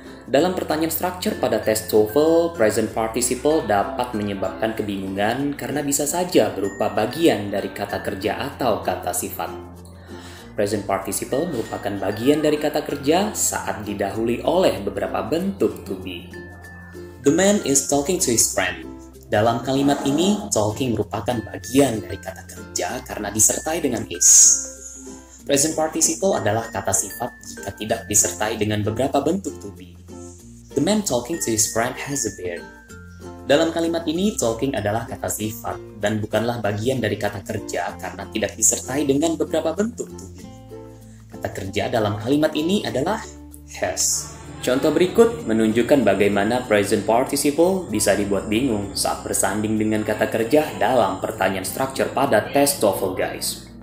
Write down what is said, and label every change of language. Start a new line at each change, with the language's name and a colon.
Indonesian: Dalam pertanyaan structure pada tes TOEFL, present participle dapat menyebabkan kebingungan karena bisa saja berupa bagian dari kata kerja atau kata sifat. Present participle merupakan bagian dari kata kerja saat didahului oleh beberapa bentuk to be.
English: The man is talking to his friend.
Indonesian: Dalam kalimat ini, talking merupakan bagian dari kata kerja karena disertai dengan is. Present participle adalah kata sifat jika tidak disertai dengan beberapa bentuk to be.
English: The man talking to his friend has a beard.
Indonesian: Dalam kalimat ini, talking adalah kata sifat dan bukanlah bagian dari kata kerja karena tidak disertai dengan beberapa bentuk to be. Kata kerja dalam kalimat ini adalah has. Contoh berikut menunjukkan bagaimana present participle bisa dibuat bingung saat bersanding dengan kata kerja dalam pertanyaan structure pada tes TOEFL guys.